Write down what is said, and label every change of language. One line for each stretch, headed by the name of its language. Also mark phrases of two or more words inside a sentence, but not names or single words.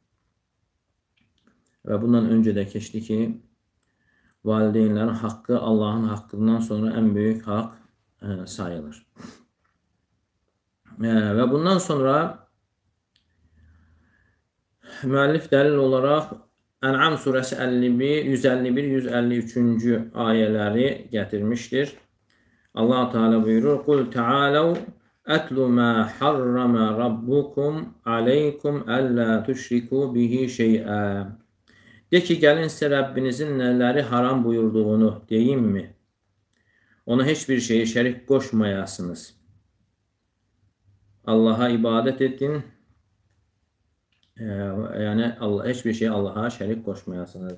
Azerbaijani: Və bundan öncə də keçdi ki, valideynlərin haqqı Allahın haqqından sonra ən böyük haqq sayılır. Və bundan sonra müəllif dəlil olaraq Ən'am surəsi 151-153-cü ayələri gətirmişdir. Allah Teala buyurur:
Arabic: "قل تعالوا أتل ما حرم ربكم عليكم ألا تشركوا به شيئا."
Azerbaijani: De ki, gəlin sizə Rəbbinizin nələri haram buyurduğunu deyim mi? Ona heç bir şeyi şərik qoşmayasınız. Allah'a ibadət edin. Yəni heç bir şey Allah'a şərik qoşmayasınız.